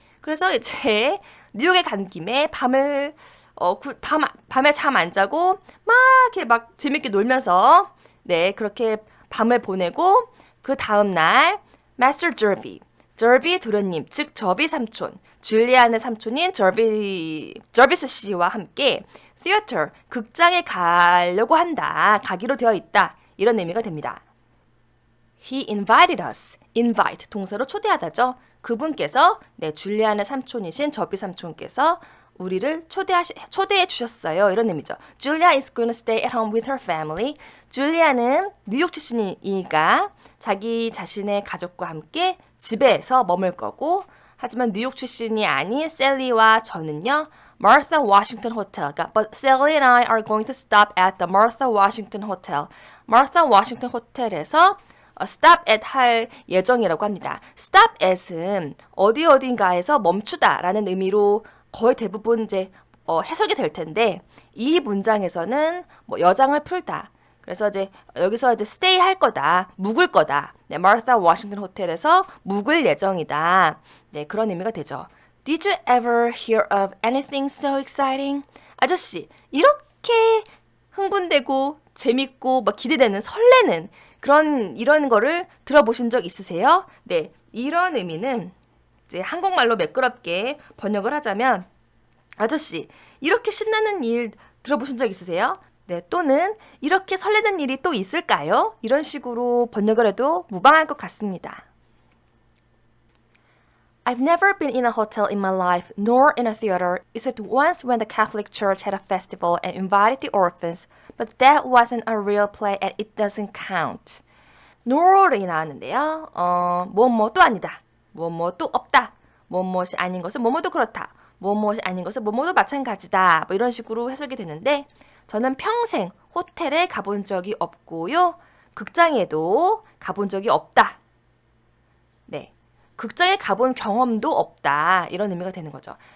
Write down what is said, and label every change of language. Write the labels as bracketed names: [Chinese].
[Korean] 그래서 이제 뉴욕에 간 김에 밤에 잠 안 자고 막 이렇게 막 재밌게 놀면서 네 그렇게 밤을 보내고 그 다음 날 Master 저비 도련님 즉 저비 삼촌 줄리안의 삼촌인 저비스 씨와 함께 theater 극장에 가려고 한다 가기로 되어 있다 이런 의미가 됩니다. [English] He invited us. [Korean] invite 동사로 초대하다죠. 그분께서 네 줄리안의 삼촌이신 저비 삼촌께서 우리를 초대해 주셨어요. 이런 의미죠. [English] Julia is going to stay at home with her family. [Korean] 줄리아는 뉴욕 출신이니까 자기 자신의 가족과 함께 집에서 머물 거고 하지만 뉴욕 출신이 아닌 셀리와 저는요. [English] Martha Washington Hotel. But Sally and I are going to stop at the Martha Washington Hotel. [Korean] Martha Washington Hotel에서 stop at 할 예정이라고 합니다. stop at은 어딘가에서 멈추다라는 의미로 거의 대부분 이제 해석이 될 텐데 이 문장에서는 뭐 여장을 풀다. 그래서 이제 여기서 이제 stay 할 거다. 묵을 거다. 네, 마르타 워싱턴 호텔에서 묵을 예정이다. 네, 그런 의미가 되죠. [English] Did you ever hear of anything so exciting? [Korean] 아저씨, 이렇게 흥분되고 재밌고 막 기대되는 설레는 이런 거를 들어보신 적 있으세요? 네, 이런 의미는 이제 한국말로 매끄럽게 번역을 하자면 아저씨, 이렇게 신나는 일 들어보신 적 있으세요? 네, 또는 이렇게 설레는 일이 또 있을까요? 이런 식으로 번역을 해도 무방할 것 같습니다. [English] I've never been in a hotel in my life, nor in a theater, except once when the Catholic Church had a festival and invited the orphans, but that wasn't a real play and it doesn't count. [Korean] nor이 나왔는데요. 뭐뭐도 아니다. 뭐뭐도 없다. 뭐뭐이 아닌 것은 뭐뭐도 그렇다. 뭐뭐이 아닌 것은 뭐뭐도 마찬가지다. 뭐 이런 식으로 해석이 되는데 저는 평생 호텔에 가본 적이 없고요. 극장에도 가본 적이 없다. 네, 극장에 가본 경험도 없다. 이런 의미가 되는 거죠.